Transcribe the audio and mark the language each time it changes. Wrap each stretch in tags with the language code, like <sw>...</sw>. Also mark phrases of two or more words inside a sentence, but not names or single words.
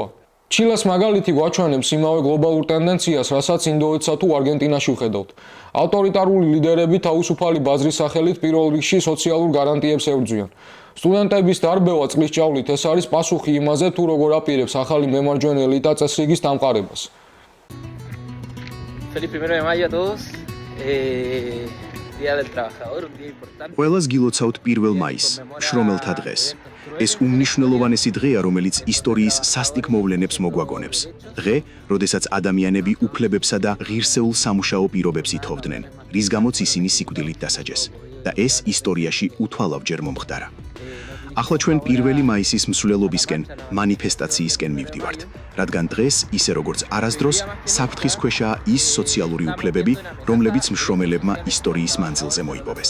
<ka>ჩილეს მაგალითი გვაჩვენებს იმავე გლობალურ ტენდენციას, რასაც ინდოეთსა თუ არგენტინაში ვხედავთ. ავტორიტარული ლიდერები თავისუფალი ბაზრის სახელით პირველ რიგში სოციალურ გარანტიებს ებრძვიან. სტუდენტების დარბევა წყლის ჭავლით ეს არის პასუხი იმაზე, თუ როგორ აპირებს ახალი მემარჯვენე ელიტა წესრიგის დამყარებას.</ka> <es>Feliz 1 de mayo a todos. Día del Trabajador, un día importante.</es> <ka>ყველას გილოცავთ 1 მაისს, შრომელთა დღეს. ეს უმნიშვნელოვანესი დღეა, რომელიც ისტორიის სასტიკ მოვლენებს მოგვაგონებს. დღე, როდესაც ადამიანები უფლებებსა და ღირსეულ სამუშაო პირობებს ითხოვდნენ, რის გამოც ისინი სიკვდილით დასაჯეს. და ეს ისტორიაში უთვალავჯერ მომხდარა. ახლა ჩვენ 1 მაისის მსვლელობისკენ, მანიფესტაციისკენ მივდივართ, რადგან დღეს, ისე როგორც არასდროს, საფრთხის ქვეშაა ის სოციალური უფლებები, რომლებიც მშრომელებმა ისტორიის მანძილზე მოიპოვეს.</ka>